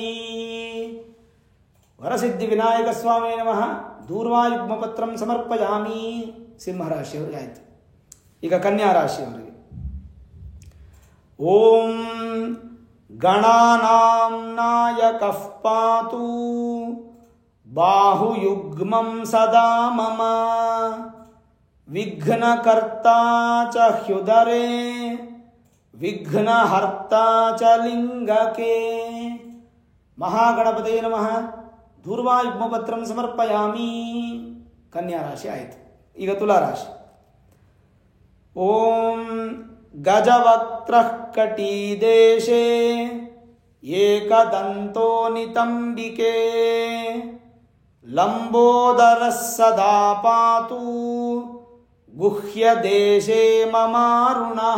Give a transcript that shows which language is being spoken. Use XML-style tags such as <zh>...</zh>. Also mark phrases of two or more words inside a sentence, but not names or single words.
<sa>ವರಸಿದ್ಧಿ ವಿನಾಯಕ ಸ್ವಾಮಿ ನಮಃ ದೂರ್ವಾಯುಗ್ಮ ಪತ್ರಂ ಸಮರ್ಪಯಾಮಿ.</sa> <kn>ಸಿಂಹರಾಶಿಯವರಿಗೆ ಆಯಿತು. ಈಗ ಕನ್ಯಾ ರಾಶಿಯವರಿಗೆ</kn> <sa>ಓಂ ಗಣಾನಾಂ ನಾಯಕಃ ಪಾತು ಬಾಹುಯುಗ್ಮಂ ಸದಾ ಮಮ ವಿಘ್ನಕರ್ತಾ ಚ ಹ್ಯುದರೇ ವಿಘ್ನಹರ್ತಾ ಚ ಲಿಂಗಕೆ. ಮಹಾಗಣಪತಯೇ ನಮಃ ದೂರ್ವಾ ಯುಗ್ಮಪತ್ರಂ ಸಮರ್ಪಯಾಮಿ.</sa> <kn>ಕನ್ಯಾ ರಾಶಿ ಆಯಿತು. ಈಗ ತುಲಾ ರಾಶಿ.</kn> <sa>ಓಂ ಗಜವಕ್ತ್ರಃ ಕಟೀದೇಶೇ ಏಕದಂತೋ ನಿತಂಬಿಕೆ ಲಂಬೋದರಃ ಸದಾ ಪಾತು ಗುಹ್ಯದೇಶೇ ಮಮಾರುಣಃ.</sa>